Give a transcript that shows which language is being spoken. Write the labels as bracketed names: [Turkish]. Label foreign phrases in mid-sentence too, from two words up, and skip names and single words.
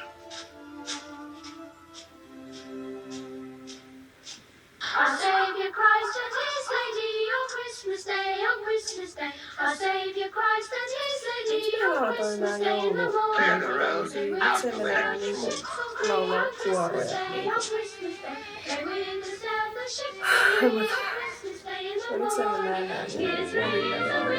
[English] Our Saviour Christ and His Lady on Christmas Day, Our Saviour Christ and His Lady on Christmas Day in the Clear the road. morning. Out the way. [Finnish] laulaa kuoroja. Ja nyt se me nähdään välillä